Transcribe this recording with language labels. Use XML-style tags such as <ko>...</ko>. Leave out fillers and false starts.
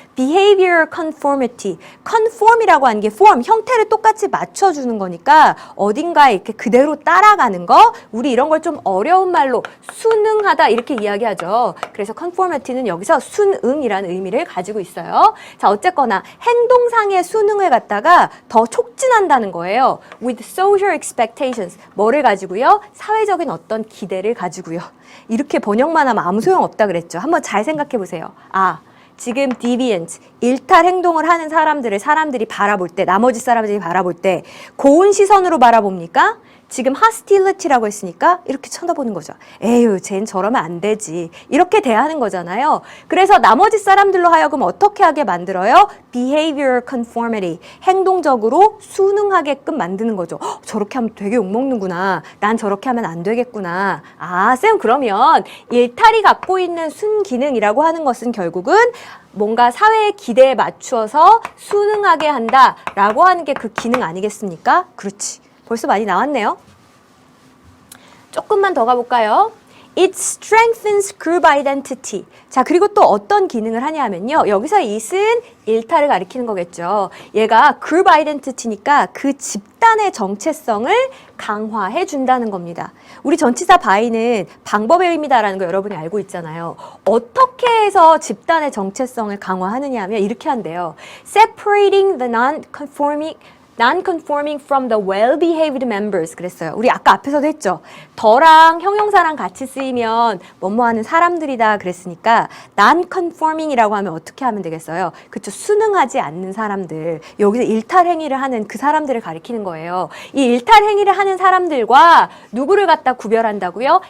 <ko>behavior conformity, conform이라고 하는 게 form, 형태를 똑같이 맞춰주는 거니까 어딘가에 이렇게 그대로 따라가는 거, 우리 이런 걸 좀 어려운 말로 순응하다 이렇게 이야기하죠. 그래서 conformity는 여기서 순응이라는 의미를 가지고 있어요. 자, 어쨌거나 행동상의 순응을 갖다가 더 촉진한다는 거예요.</ko> <en>with social expectations,</en> <ko>뭐를 가지고요? 사회적인 어떤 기대를 가지고요. 이렇게 번역만 하면 아무 소용없다 그랬죠. 한번 잘 생각해 보세요. 아, 지금 deviant, 일탈 행동을 하는 사람들이 바라볼 때, 나머지 사람들이 바라볼 때 고운 시선으로 바라봅니까? 지금 hostility라고 했으니까 이렇게 쳐다보는 거죠. 에휴, 쟨 저러면 안 되지. 이렇게 대하는 거잖아요. 그래서 나머지 사람들로 하여금 어떻게 하게 만들어요? behavior conformity, 행동적으로 순응하게끔 만드는 거죠. 저렇게 하면 되게 욕먹는구나. 난 저렇게 하면 안 되겠구나. 아, 쌤, 그러면 일탈이 갖고 있는 순기능이라고 하는 것은 결국은 뭔가 사회의 기대에 맞추어서 순응하게 한다라고 하는 게 그 기능 아니겠습니까? 그렇지. 벌써 많이 나왔네요. 조금만 더 가볼까요?</ko> <en>It strengthens group identity.</en> <ko>자, 그리고 또 어떤 기능을 하냐 하면요. 여기서 it은 일탈을 가리키는 거겠죠. 얘가 group identity니까 그 집단의 정체성을 강화해 준다는 겁니다. 우리 전치사 by는 방법의 의미다라는 거 여러분이 알고 있잖아요. 어떻게 해서 집단의 정체성을 강화하느냐 하면 이렇게 한대요.</ko> <en>Separating the non-conforming from the well-behaved members.</en> <ko>그랬어요. 우리 아까 앞에서도 했죠. 더랑 형용사랑 같이 쓰이면 뭐뭐하는 사람들이다 그랬으니까 non-conforming이라고 하면 어떻게 하면 되겠어요? 그쵸. 순응하지 않는 사람들. 여기서 일탈 행위를 하는 그 사람들을 가리키는 거예요. 이 일탈 행위를 하는 사람들과 누구를 갖다 구별한다고요?</ko>